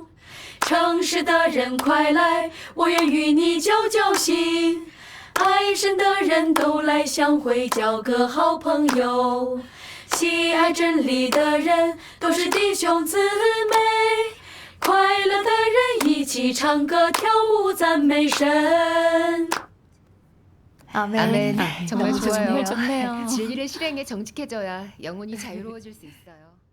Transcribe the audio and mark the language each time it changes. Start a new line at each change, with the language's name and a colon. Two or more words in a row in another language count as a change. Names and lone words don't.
Chinese: 诚实的人快来，我愿与你交交心。爱神的人都来相会，交个好朋友。喜爱真理的人都是弟兄姊妹，快乐的人一起唱歌跳舞赞美神。
Korean: 아멘. 아멘. 정말 너무 좋아요. 좋네요. 좋네요. 진리를 실행해 정직해져야 영혼이 자유로워질 수 있어요.